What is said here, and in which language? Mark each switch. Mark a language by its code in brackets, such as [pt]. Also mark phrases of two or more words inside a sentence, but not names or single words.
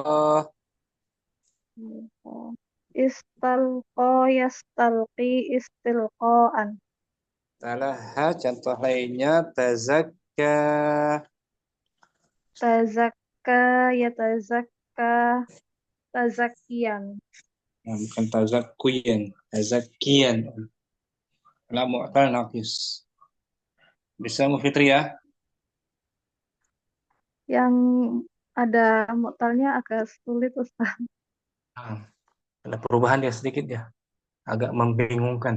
[ar] استلقى، يستلقي، استلقاء. [id] Talaha, contoh lainnya tazakka. [ar] تزكّى، يتزكّى، تزكّيًا. [id] Nah, bukan tazakkuyan, tazakkiyan. [ar] La mu'tal naqis. [id] Bisa Mu Fitri ya? Yang ada mu'talnya agak sulit Ustaz. Nah, ada perubahan dia sedikit ya. Agak membingungkan.